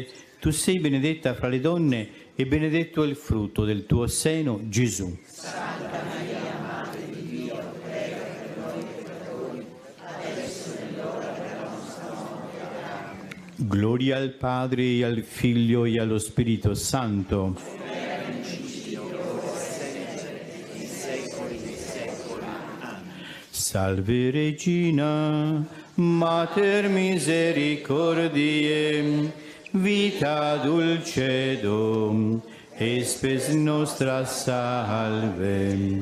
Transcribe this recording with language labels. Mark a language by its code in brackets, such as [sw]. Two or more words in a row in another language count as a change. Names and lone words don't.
[it] Tu sei benedetta fra le donne, e benedetto è il frutto del tuo seno, Gesù. Santa Maria, Madre di Dio, prega per noi peccatori, Gloria al Padre, e al Figlio, e allo Spirito Santo. [la] Salve Regina, Mater misericordiae, vita dulcedo, et spes nostra salve.